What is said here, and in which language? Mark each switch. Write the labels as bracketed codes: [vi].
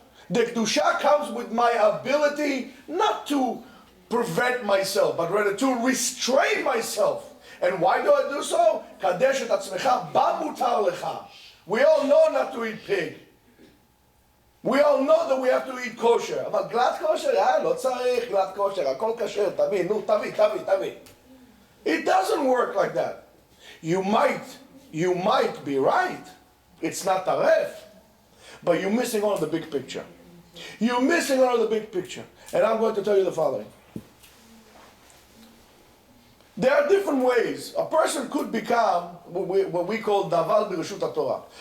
[en] The Kedusha comes with my ability not to prevent myself, but rather to restrain myself. And why do I do so? [he] Kadesh et atzmecha b'mutar lecha. [en] We all know not to eat pig. We all know that we have to eat kosher. [he] אבל גלת kosher, לא צריך גלת kosher, הכל כשר, תביא, נו, תביא. [en] It doesn't work like that. You might be right. It's not taref. But you're missing out on the big picture. You're missing out on the big picture. And I'm going to tell you the following. There are different ways. A person could become what we call davar b'reshut HaTorah.